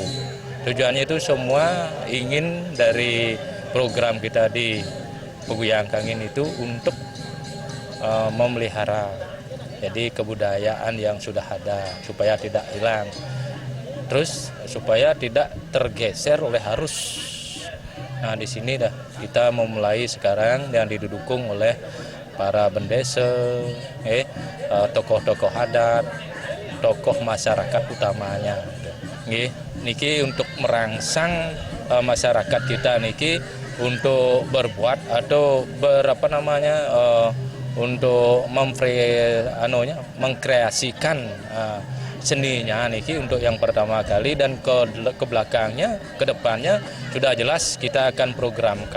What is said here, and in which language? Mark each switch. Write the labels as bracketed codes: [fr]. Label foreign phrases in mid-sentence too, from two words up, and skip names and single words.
[id] Tujuannya itu semua ingin dari program kita di Peguyangan Kangin itu untuk memelihara jadi kebudayaan yang sudah ada supaya tidak hilang, terus supaya tidak tergeser oleh arus. Nah, di sini dah kita memulai sekarang yang didukung oleh para bendesa, tokoh-tokoh adat, tokoh masyarakat utamanya. Niki untuk merangsang masyarakat kita niki untuk berbuat atau untuk mengkreasikan seninya niki untuk yang pertama kali, dan ke belakangnya, ke depannya sudah jelas kita akan programkan.